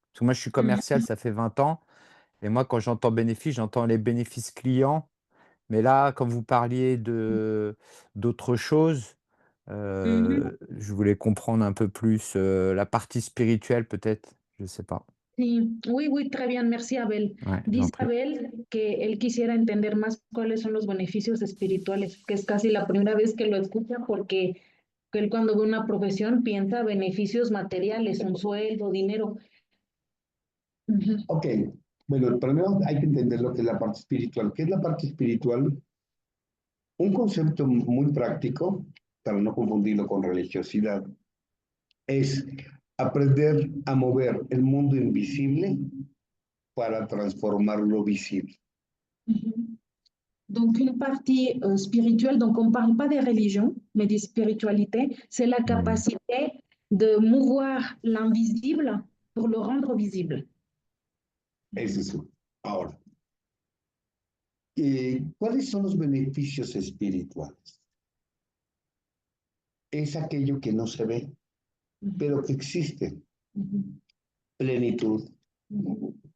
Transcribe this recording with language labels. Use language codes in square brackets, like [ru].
[fr] Parce que moi je suis commercial, ça fait 20 ans et moi quand j'entends bénéfices, j'entends les bénéfices clients. Mais là, quand vous parliez d'autres choses, Mhm. je voulais comprendre un peu plus, la partie spirituelle peut-être? Je sais pas. Sí, oui, très bien, merci Abel. Ouais, je vous en [es] Dice [fr] prie. [es] Abel que él quisiera entender más cuáles son los beneficios espirituales, que es casi la primera vez que lo escucha porque él cuando ve una profesión piensa beneficios materiales, un sueldo, dinero. Ujú. Ok, bueno, primero hay que entender lo que es la parte espiritual. ¿Qué es la parte espiritual? Un concepto muy práctico, para no confundirlo con religiosidad, es aprender a mover el mundo invisible para transformarlo visible. Mhm. [fr] Donc, une partie spirituelle, donc on ne parle pas des religions, mais des spiritualités, c'est la capacité de mouvoir l'invisible pour le rendre visible. [es] Es eso. Ahora, ¿cuáles son los beneficios espirituales? Es aquello que no se ve, pero que existe. Mhm. Plenitud, Mhm.